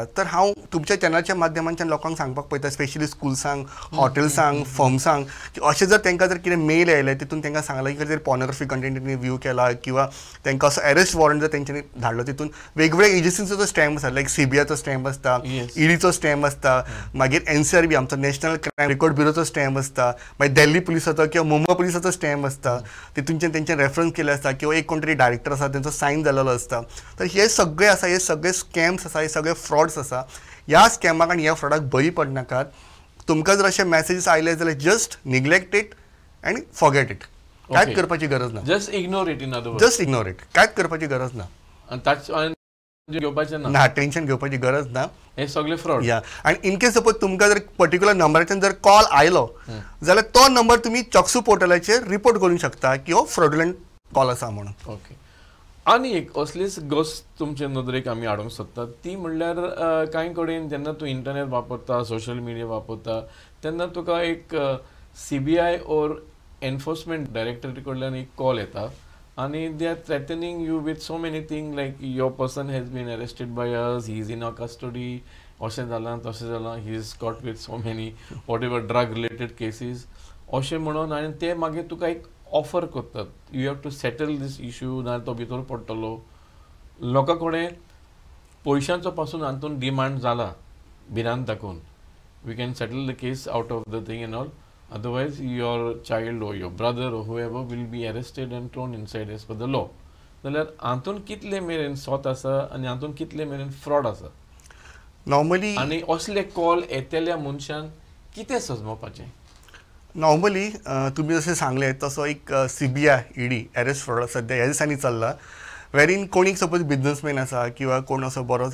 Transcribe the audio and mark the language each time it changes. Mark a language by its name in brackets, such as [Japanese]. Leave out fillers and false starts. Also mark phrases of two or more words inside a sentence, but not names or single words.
[Konkani] तर हांव तुमच्या चॅनलाच्या माध्यमांतल्यान लोकांक सांगपाक पळयता स्पेशली स्कुल्सांक हॉटेल्सांक फर्म्सांक की अशें जर तांकां जर कितें मेल येयले तितून तांकां सांगलां की कितें तरी [English] pornography content view [Konkani] केला किंवा तांकां असो [English] arrest warrant [Konkani] जर तेंच्यांनी धाडलो तितून वेगवेगळ्या एजन्सींचो जो स्टॅम्प आसा लायक CBIचो स्टॅम्प आसता EDचो स्टॅम्प आसता मागीर NCRB आमचो नॅशनल क्रायम रेकॉर्ड ब्युरोचो स्टॅम्प आसता मागीर दिल्ली पुलिसाचो किंवा मुंबय पुलिसाचो स्टॅम्प आसता तितूनच्यान तेंचे रेफरन्स केले आसता किंवा एक कोण तरी डायरेक्टर आसा तेंचो सायन जाल्लो आसता. तर हे सगळे आसा हे सगळे स्कॅम्स आसा हे सगळे फ्रॉड्स आसा. ह्या स्कॅमाक आनी ह्या फ्रॉडाक बळी पडनाकात. तुमकां जर अशे मेसेजीस आयले जाल्यार [English] just neglect it [Konkani] आनी [English] forget it. [Konkani] कांयच करपाची गरज ना. [English] just ignore it in other words. just ignore it. [Konkani] कांयच करपाची गरज ना. घेवपाचें ना, ना टेन्शन घेवपाची गरज ना. हे सगळे फ्रॉड. या आणि [English] in case suppose [Konkani] तुमकां जर पर्टिक्युलर नंबराच्यान जर कॉल आयलो जाल्यार तो नंबर तुमी चक्सू पोर्टलाचेर रिपोर्ट करूंक शकता की हो [English] fraudulent call [Konkani] आसा म्हणून. ओके. आनी एक असलीच गोश्ट तुमचे नदरेक आमी हाडूंक सोदतात ती म्हणल्यार कांय कडेन जेन्ना तूं इंटरनेट वापरता, [English] social media [Konkani] वापरता तेन्ना तुका एक [English] CBI or Enforcement Directorate [Konkani] कडल्यान एक कॉल येता आनी [English] they are threatening you with so many thing like your person has been arrested by us, he is in a custody, [Konkani] अशें जालां तशें जालां, [English] he is caught with so many whatever drug related cases [Konkani] अशें म्हणून आनी ते मागीर तुका एक ऑफर करतात, [English] you have to settle this issue, [Konkani] ना तो भितर पडटलो. लोकां कडेन पयशांचो पासून हातून डिमांड जाला भिरांत दाखोवन, [English] we can settle the case out of the thing and all, otherwise your child or your brother or whoever will be arrested and thrown inside as per the law. [Konkani] जाल्यार हातून कितले मेरेन सॉत आसा आनी हातून कितले मेरेन फ्रॉड आसा नॉर्मली. आनी असले कॉल येतल्या मनशान कितें सजमोवपाचें? नॉर्मली तुम्ही जसे सांगले तसो एक CBI ED अरेस्ट फ्रॉड सध्या ह्या दिसांनी चल्ला, वेरीन कोणी [English] suppose businessman [Konkani] आसा किंवा कोण असो बरो